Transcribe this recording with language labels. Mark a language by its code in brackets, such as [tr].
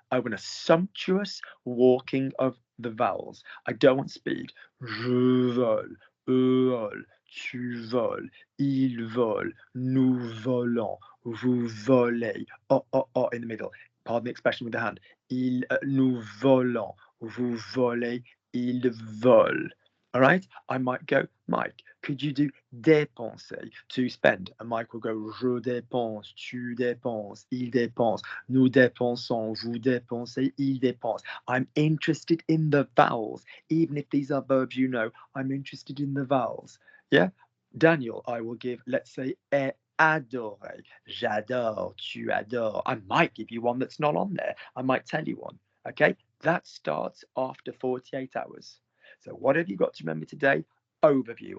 [en] I want a sumptuous walking of the vowels. I don't want speed. [fr] Je vole, eux volent, tu voles, il vole, nous volons, vous volez. [en] Oh, in the middle. Pardon the expression with the hand. [fr] Nous volons, vous volez, ils volent. [en] All right, I might go, Mike, could you do dépenser, to spend? And Mike will go, [fr] je dépense, tu dépenses, il dépense, nous dépensons, vous dépensez, il dépense. [en] I'm interested in the vowels. Even if these are verbs you know, I'm interested in the vowels. Yeah, Daniel, I will give, let's say, adorer, [fr] j'adore, tu adores. [en] I might give you one that's not on there. I might tell you one, okay? That starts after 48 hours. So what have you got to remember today? Overview.